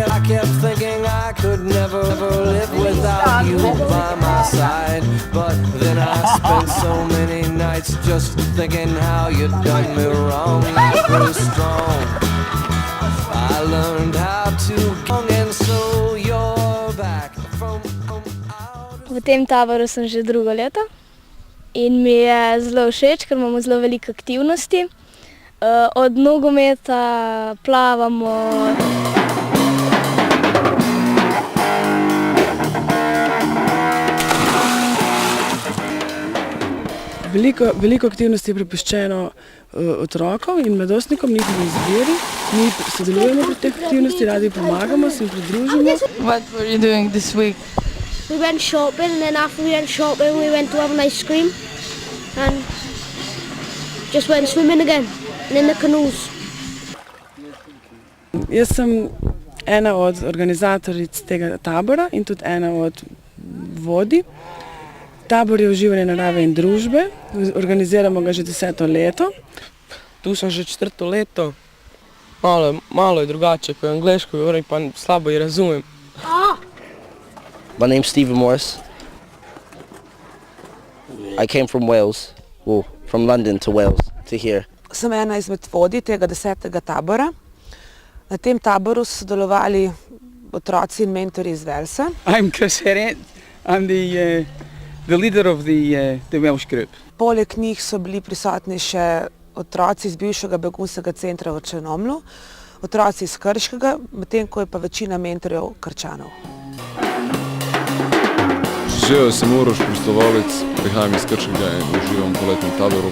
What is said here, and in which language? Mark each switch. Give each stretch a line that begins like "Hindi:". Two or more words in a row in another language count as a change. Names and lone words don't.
English: I kept thinking I could never live without you by my side. But then I spent so many nights just thinking how you'd done me wrong. I grew strong, I learned how to go, and so you're back from out.
Slovenian: V tem taboru sem že drugo leto in mi je zelo všeč, ker imamo zelo veliko aktivnosti. Od nogometa, plavamo. Veliko aktivnosti je prepuščeno otrokom in mladostnikom, njihovi izbiri. Mi sodelujemo pri teh aktivnosti, radi pomagamo, se jim pridružimo.
English: What were you doing this week? We went shopping, and then after we went shopping we went to have an ice cream and just went swimming again and in the canoes.
Slovenian: Jaz sem ena od organizatoric tega tabora in tudi ena od vodij. Tabor je uživanje narave in družbe, organiziramo ga že 10. leto. Tu sem že 4. leto, malo je drugače, ko je angleško govorim, pa slabo je razumem.
English: My name's Stephen Morris. I came from Wales, from London to Wales, to here.
Slovenian: Sem ena izmed vodij tega 10. tabora. Na tem taboru so sodelovali otroci in mentori iz Walesa.
English: I'm Chris Herriot. I'm the leader of the Welsh group.
Slovenian: Poleg njih so bili prisotni še otroci iz bivšega begunskega centra v Črnomlju, otroci iz Krškega, medtem ko je pa večina mentorjev Krčanov. Živijo, sem Uroš, prostovoljec, prihajam iz Krškega in uživam v poletnem taboru.